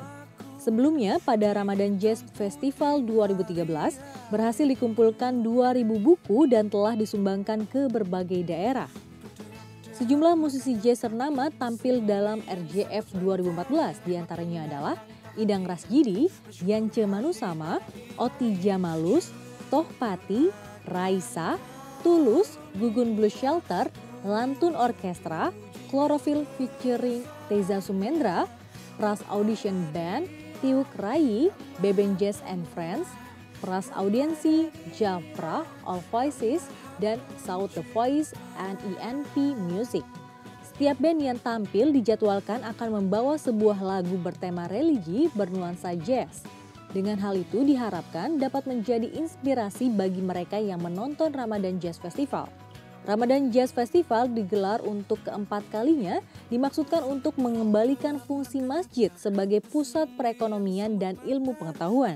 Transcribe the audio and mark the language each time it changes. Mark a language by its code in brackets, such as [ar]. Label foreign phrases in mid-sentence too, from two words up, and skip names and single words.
[id] Sebelumnya pada Ramadan Jazz Festival 2013 berhasil dikumpulkan 2.000 buku dan telah disumbangkan ke berbagai daerah. Sejumlah musisi jazz ternama tampil dalam RJF 2014, diantaranya adalah Idang Rasjidi, Yance Manusama, Oti Jamalus, Tohpati, Raisa, Tulus, Gugun Blues Shelter, Lantun Orkestra, Chlorophyll featuring Teza Sumendra, Pras Audition Band, Tiuk Rai, Beben Jazz and Friends, Pras Audiensi, Jafra, All Voices, dan South The Voice and ENP Music. Setiap band yang tampil dijadwalkan akan membawa sebuah lagu bertema religi bernuansa jazz. Dengan hal itu diharapkan dapat menjadi inspirasi bagi mereka yang menonton Ramadan Jazz Festival. Ramadan Jazz Festival digelar untuk keempat kalinya, dimaksudkan untuk mengembalikan fungsi masjid sebagai pusat perekonomian dan ilmu pengetahuan.